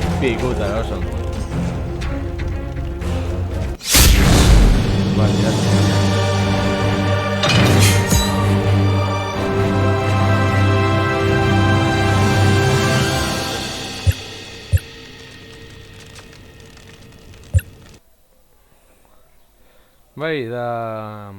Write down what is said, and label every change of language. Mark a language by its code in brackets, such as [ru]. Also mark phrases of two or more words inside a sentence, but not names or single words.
[eu] ikuta, oso ondo. [es] Vale, ya está. [eu] Bai, da...